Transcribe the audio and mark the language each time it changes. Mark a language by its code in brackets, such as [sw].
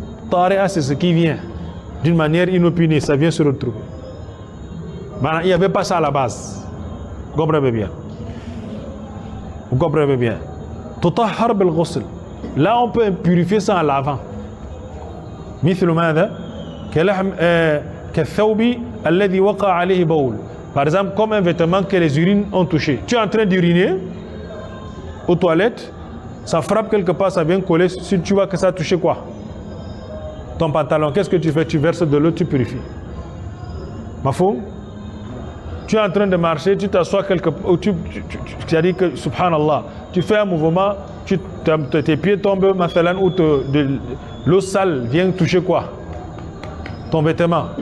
[fr] Tari'ah, c'est ce qui vient d'une manière inopinée, ça vient se retrouver. Il n'y avait pas ça à la base. Vous comprenez bien. Vous comprenez bien. [ar] Tutahhar bil ghusl. [fr] Là, on peut purifier ça en lavant. [ar] مثل ماذا؟ كالثوب الذي وقع عليه بول. [fr] Par exemple, comme un vêtement que les urines ont touché. Tu es en train d'uriner aux toilettes, ça frappe quelque part, ça vient coller. Si tu vois que ça a touché quoi? Ton pantalon, qu'est-ce que tu fais? Tu verses de l'eau, tu purifies. Mafou? Tu es en train de marcher, tu t'assois quelque part, tu as dit que, subhanallah, tu fais un mouvement, tes pieds tombent, ou l'eau sale vient toucher quoi? Ton vêtement.